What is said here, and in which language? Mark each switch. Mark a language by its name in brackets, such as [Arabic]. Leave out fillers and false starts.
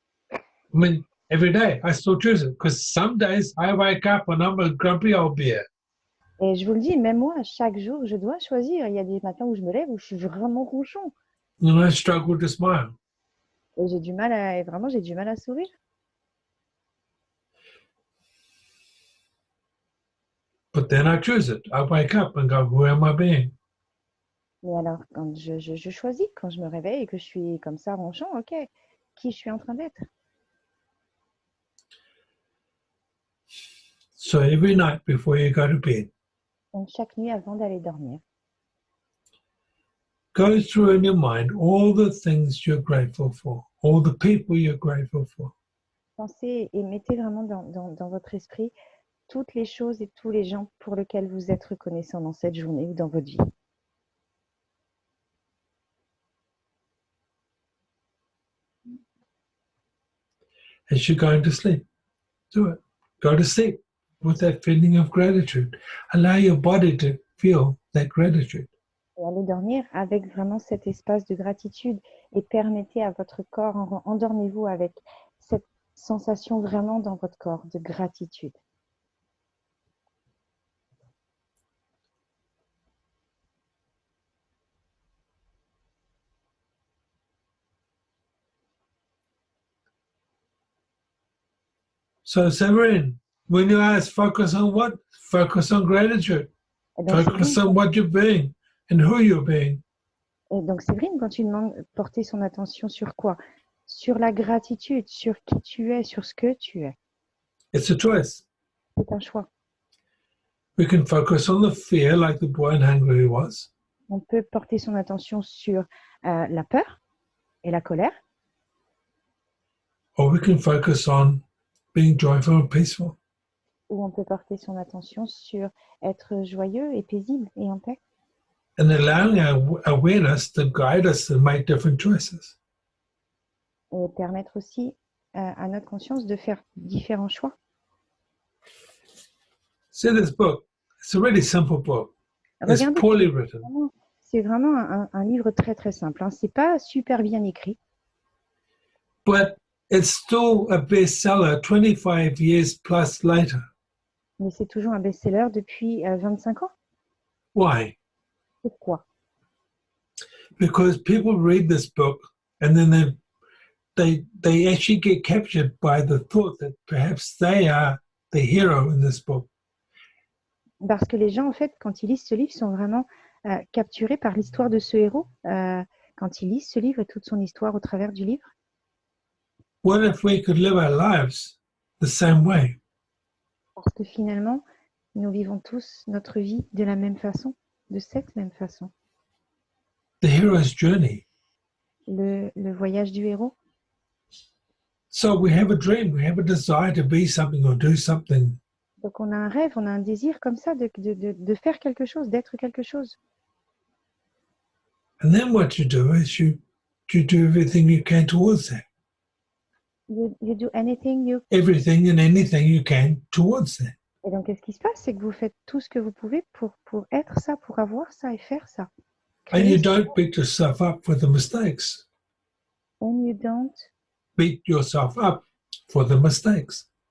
[English] I mean, every day I still choose it because some days I wake up and I'm a grumpy old bear. [French] Et je vous le dis, même moi, chaque jour, je dois choisir. Il y a des matins où je me lève où je suis vraiment ronchon. [English] And I struggle to smile. [French] Et j'ai du mal à, et vraiment, j'ai du mal à sourire. [English] But then I choose it. I wake up and go, who am I being? [French] Mais alors, quand je choisis, quand je me réveille et que je suis comme ça ronchon, ok, qui je suis en train d'être. [English] So every night before you go to bed, [French] Donc, chaque nuit avant d'aller dormir, [English] go through in your mind all the things you're grateful for, all the people you're grateful for. [French] pensez et mettez vraiment dans votre esprit toutes les choses et tous les gens pour lesquels vous êtes reconnaissant dans cette journée ou dans votre vie. [English] As you're going to sleep, do it. Go to sleep with that feeling of gratitude. Allow your body to feel that gratitude. [French] Et allez dormir avec vraiment cet espace de gratitude et permettez à votre corps, endormez-vous avec cette sensation vraiment dans votre corps de gratitude. [English] So Severin, when you ask, focus on what? Focus on gratitude. [French] Et donc, [English] Focus on what you're being and who you're being. [French] Séverine, quand tu demandes porter son attention sur quoi? Sur la gratitude, sur qui tu es, sur ce que tu es. [English] It's a choice. [French] C'est un choix. [English] We can focus on the fear like the boy in Hungary was. [French] On peut porter son attention sur la peur et la colère, [English] Or we can focus on being joyful and peaceful. [French] ou on peut porter son attention sur être joyeux et paisible et en paix. [English] And allowing our awareness to guide us to make different choices. [French] Et permettre aussi à notre conscience de faire différents choix. [English] See this book. It's a really simple book. It's [French] Regardez, [English] poorly written. [French] c'est vraiment un livre très très simple. Hein. C'est pas super bien écrit, [English] But it's still a bestseller 25 years plus later. [French] mais c'est toujours un best-seller depuis 25 ans. [English] Why? [French] Pourquoi? [English] Because people read this book and then they actually get captured by the thought that perhaps they are the hero in this book. [French] Parce que les gens, en fait, quand ils lisent ce livre, sont vraiment capturés par l'histoire de ce héros. Quand ils lisent ce livre et toute son histoire au travers du livre. [English] What if we could live our lives the same way? [French] Parce que finalement, nous vivons tous notre vie de la même façon, de cette même façon. [English] The hero's journey. [French] Le voyage du héros. [English] So we have a dream, we have a desire to be something or do something. [French] Donc on a un rêve, on a un désir comme ça de faire quelque chose, d'être quelque chose. [English] And then what you do is you do everything you can towards that. You do anything you... Everything and anything you can towards that. [French] Et donc, qu'est-ce qui se passe? C'est que vous faites tout ce que vous pouvez pour être ça, pour avoir ça et faire ça. [English] And you [French] Créer ça. [English] don't beat yourself up for the mistakes. And you don't... Beat yourself up for the mistakes.